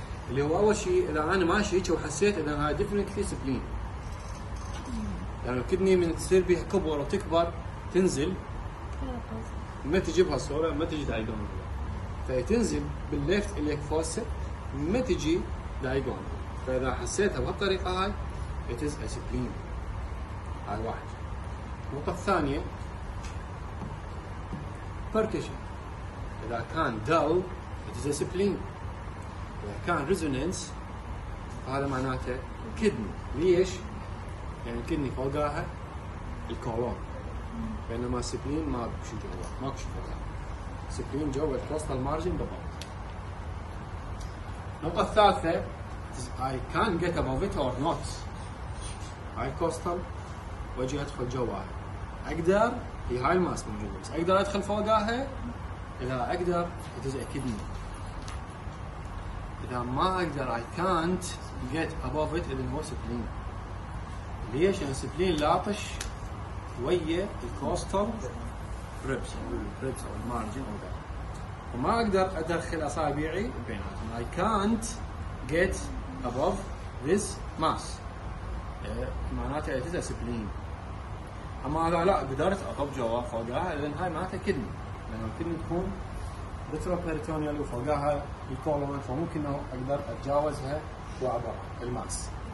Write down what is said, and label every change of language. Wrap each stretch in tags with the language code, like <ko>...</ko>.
<ar>اللي هو اول شيء اذا انا ماشي هيك وحسيت ان هاي ديفنتلي سبلين، يعني الكدني من تصير بها كبر وتكبر تنزل ما تجي بهالصوره، ما تجي دايجونال، فتنزل بالليفت اليك فوسا ما تجي دايجونال. فاذا حسيتها بهالطريقه هاي</ar> <en>it is a spleen.</en> <ar>هاي واحد. النقطه الثانيه percussion. اذا كان</ar> <en>dull it is a spleen.</en> <ar>اذا كان resonance هذا معناته كدني. ليش؟ يعني الكدني فوقها الكولون، بينما السبلين ما بشي جوا، ماكو شي فوقها. السبلين جوا الكوستال مارجن بالضبط. النقطة الثالثة</ar> <en>I can get above it or not.</en> <ar>هاي الكوستال واجي ادخل جواها. اقدر، هي هاي الماس موجودة، بس اقدر ادخل فوقها. اذا اقدر</ar> <en>it is a kidney.</en> <ar>اذا ما اقدر</ar> <en>I can't get above it</en> <ar>اذا هو سبلين. ليش؟ لان السبلين لاطش ويا الكوستال ريبس او المارجن او ذا، وما اقدر ادخل اصابعي بيناتهم.</ar> <en>I can't get above this mass.</en> <ar>معناته</ar> <en>it is a spleen.</en> <ar>اما اذا لا قدرت اطب جوا فوقها اذا هاي معناتها كدني، لان الكدني تكون ريتروبيريتونيال وفوقها الكولون، فممكن انه اقدر اتجاوزها واعبر الماس.</ar>